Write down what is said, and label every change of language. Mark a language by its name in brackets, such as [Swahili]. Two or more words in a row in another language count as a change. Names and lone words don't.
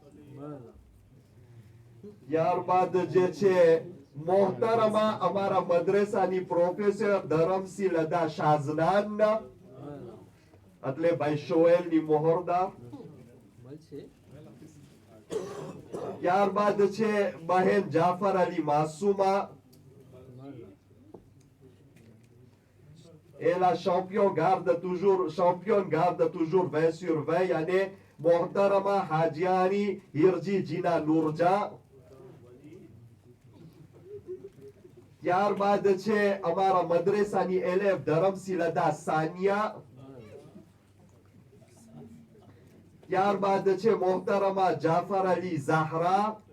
[Gujarati] ત્યારબાદ જે છે મોહતરમા અમારા મદ્રેસાની પ્રોફેસર ધરમસિંહ લદા શાઝનાન. એટલે ભાઈ શોએલ ની મોહરદાર. મળશે. ત્યારબાદ છે બહેન જાફર અલી માસુમા. [French] Et la championne garde toujours 20 sur 20 [Gujarati] અને મોહતરમા હાજિયાની હિરજી જીના નુરજા. ત્યારબાદ છે અમારા મદ્રેસાની એલેફ ધરમશીલતા સાનિયા. ત્યારબાદ છે મોહતરમા જાફર અલી ઝાહરા.